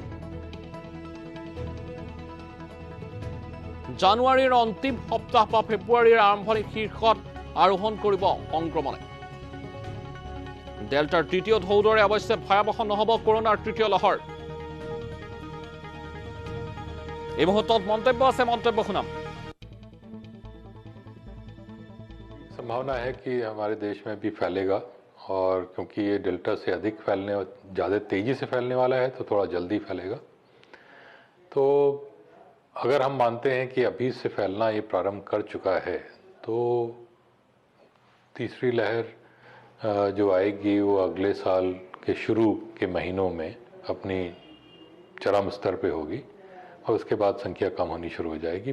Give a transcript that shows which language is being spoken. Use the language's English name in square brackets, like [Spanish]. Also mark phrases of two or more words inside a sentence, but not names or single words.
[Assamese] জানুৱাৰীৰ অন্তিম সপ্তাহ বা ফেব্ৰুৱাৰীৰ আৰম্ভণিৰ শীৰ্ষত আৰোহণ কৰিব সংক্ৰমণে। ডেল্টাৰ তৃতীয় ঢৌৰ দৰে অৱশ্যে ভয়াৱহ নহ'ব কৰোনাৰ তৃতীয় লহৰ। এই মুহূৰ্তত মন্তব্য আছে, মন্তব্য শুনাম। [Hindi] संभावना है कि हमारे देश में भी फैलेगा, और क्योंकि ये डेल्टा से अधिक फैलने और ज़्यादा तेज़ी से फैलने वाला है तो थोड़ा जल्दी फैलेगा। तो अगर हम मानते हैं कि अभी से फैलना ये प्रारंभ कर चुका है, तो तीसरी लहर जो आएगी वो अगले साल के शुरू के महीनों में अपनी चरम स्तर पे होगी और उसके बाद संख्या कम होनी शुरू हो जाएगी।